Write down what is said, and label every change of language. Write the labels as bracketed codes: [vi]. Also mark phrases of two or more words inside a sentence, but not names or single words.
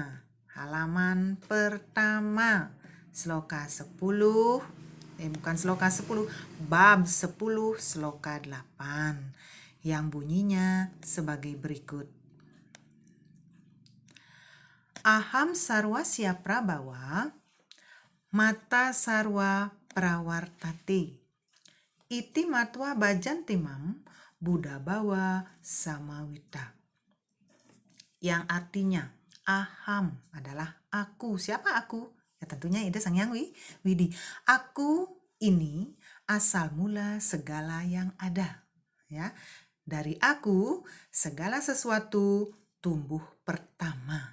[id] Halaman pertama. Sloka 10. Bukan sloka 10. Bab 10 sloka 8. Yang bunyinya sebagai berikut. [sa] Aham sarwasya prabawa. Mata sarwa prawartate. Iti matwa bajantimam Buddha bawa samawita. [id] Yang artinya aham adalah aku. Siapa aku? Ya tentunya ide Sangyang Widi. Aku ini asal mula segala yang ada. Ya, dari aku segala sesuatu tumbuh pertama.